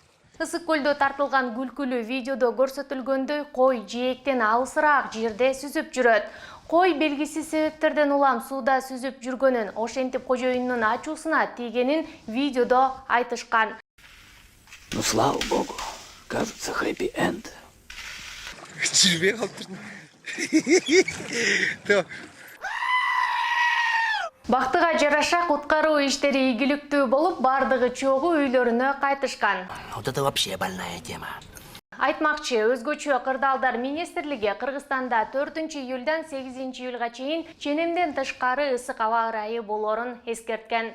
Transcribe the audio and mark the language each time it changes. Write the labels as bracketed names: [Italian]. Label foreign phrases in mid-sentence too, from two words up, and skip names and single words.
[Kyrgyz] Ысык көлдө тартылган күлкүлүү видеодо көрсөтүлгөндөй кой жээктен алысыраак жерде сүзүп жүрөт. Кой белгисиз себептерден улам сууда сүзүп жүргөнүн, ошентип кожоюнунун ачуусуна тийгенин видеодо айтышкан. [Russian] Ну, слава богу, кажется, [English] happy end. [Kyrgyz] Жүрбей калыптыр. Бактыга жараша куткаруу иштери ийгиликтүү болуп, бардыгы чогуу үйлөрүнө кайтышкан. [Russian] Вот это вообще больная тема. [Kyrgyz] Айтмакчы, өзгөчө кырдаалдар министрлиги Кыргызстанда 4-июлдан 8-июлга чейин ченемден тышкары ысык аба ырайы болоорун эскерткен.